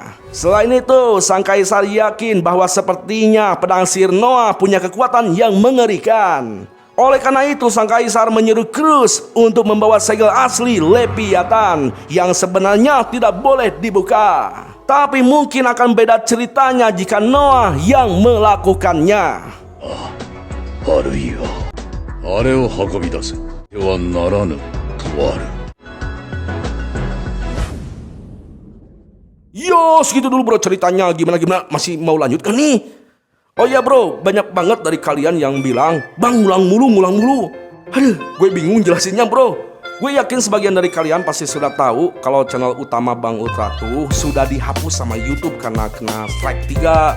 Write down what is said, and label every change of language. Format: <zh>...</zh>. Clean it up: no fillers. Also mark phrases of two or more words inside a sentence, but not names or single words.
<id>Selain itu, sang kaisar yakin bahwa sepertinya pedang sihir Noah punya kekuatan yang mengerikan. Oleh karena itu, sang kaisar menyuruh Cruz untuk membawa segel asli Leviathan yang sebenarnya tidak boleh dibuka. Tapi mungkin akan beda ceritanya jika Noah yang melakukannya.</id> <ja>あるいはあれを運び出せてはならぬとある。</ja> <id>Yo, segitu dulu bro ceritanya. Gimana masih mau lanjut kan nih? Oh iya bro, banyak banget dari kalian yang bilang, "Bang, ngulang mulu." Aduh, gue bingung jelasinnya bro. Gue yakin sebagian dari kalian pasti sudah tahu kalau channel utama Bang Ultra tuh sudah dihapus sama YouTube karena kena strike 3.</id>